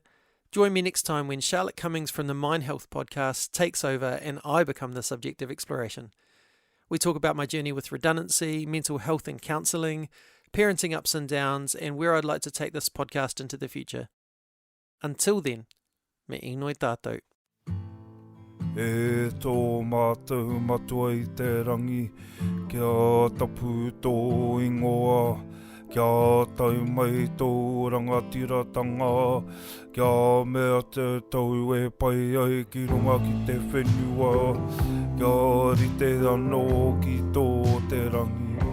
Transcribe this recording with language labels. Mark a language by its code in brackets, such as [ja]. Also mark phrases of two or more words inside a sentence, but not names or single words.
[en] Join me next time when Charlotte Cummings from the Mind Health podcast takes over and I become the subject of exploration. We talk about my journey with redundancy, mental health and counselling, parenting ups and downs, and where I'd like to take this podcast into the future. Until then, [mi] me inoi tātou. E tō mātou matua I te rangi, kia tapu tō ingoa, kia tau mai tō rangatiratanga, kia mea te tau e pai ai ki runga ki te whenua, kia rite anō ki tō te rangi.